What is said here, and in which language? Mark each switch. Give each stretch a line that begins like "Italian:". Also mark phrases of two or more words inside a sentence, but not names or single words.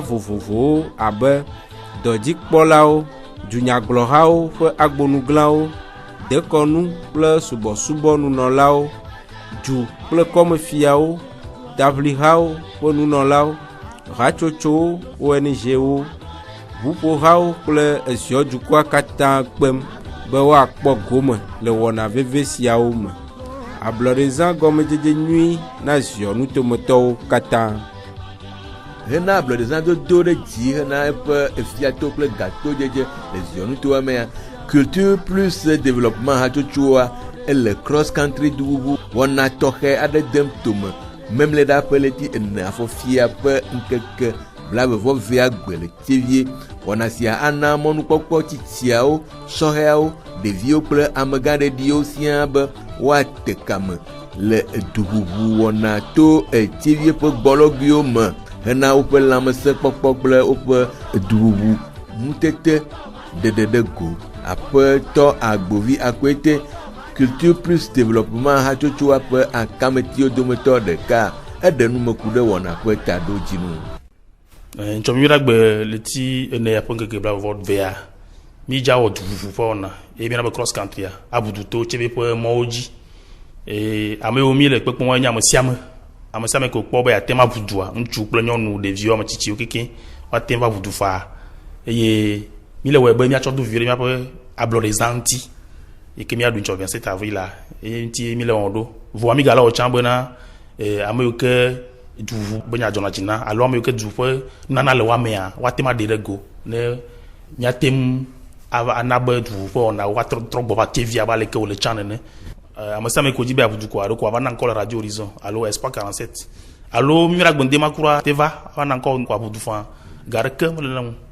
Ewe: vovovowo abe dɔdzikpɔlawo dunyagblɔhawo ƒe agbonuglawo dekɔnu kple subɔsubɔnunɔlawo du kple kɔmefiawo daʋlihawo ƒe nunɔlawo hatsotsowo ONG-wo ʋuƒohawo kple eziɔdukɔa katã kpem be woakpɔ gome le wɔna veve siawo me ablɔɖezã gɔmedzedze nyui na ziɔnutometɔwo katã hena ablɔɖezã dodo ɖe dzi hena eƒe efiato kple gatodzedze le ziɔnutoa mea culture plus développement hatsotsoa ele
English: cross country
Ewe: duʋuʋu wɔna tɔxɛ aɖe dem tome memle ɖa ƒe leti 4 afɔfia ƒe ŋkeke blavevɔvea gbe le tsevie wɔna sia ana mɔnukpɔkpɔ tsitsiawo sɔhɛawo ɖeviwo kple amegãɖeɖiwo siaa be woate kame le duʋuʋu wɔna to tsevie ƒe gbɔlɔguiwo me hena woƒe lãmesẽkpɔkpɔ kple woƒe duʋuʋu ŋutete ɖeɖeɖe go aƒetɔ agbovi akpete culture plus développement hatsotsoa ƒe akametiwo dometɔ ɖeka eɖe numeku ɖe wɔna ƒe taɖo dzinu Ntsɔmiyɔɖagbe leti 4 ƒe ŋkeke blavevɔvea mídza wɔ duʋuʋu ƒe wɔna eye míana be
English: cross country
Ewe: abuduto tsebe ƒe mɔwo dzi ame yiwo mi le kpekpem nye ame sia ame ko kpɔ be yate ma ʋudua ŋutsu kple nyɔnu ɖeviwo ame tsitsiwo keke woate va ʋudu faa eye mi le wɔe be míatsɔ do vi ɖe míaƒe ablɔɖezã ŋuti yi ke míaɖu ŋtsɔ 27 avril la eye ŋuti mi le wɔn ɖo vɔa mi gale wɔ tsã bena ame yiwo ke duʋuʋu be nya dzɔna dzi na alo ame yiwo ke du ƒe nana le woamea woate ma ɖe ɖe go ne míate ŋu ana be duʋuʋu ƒe wɔna woatrɔ gbɔ va tevia va leke wòle tsã nene ame sia ame ko dzi be aʋudu ko aɖo ko ava na ŋkɔ le radio horizon alo espoir 47 alo mi ɖagbe ŋdema kura te va na ŋkɔ ko aʋudu fã ga ɖeke mele na ŋu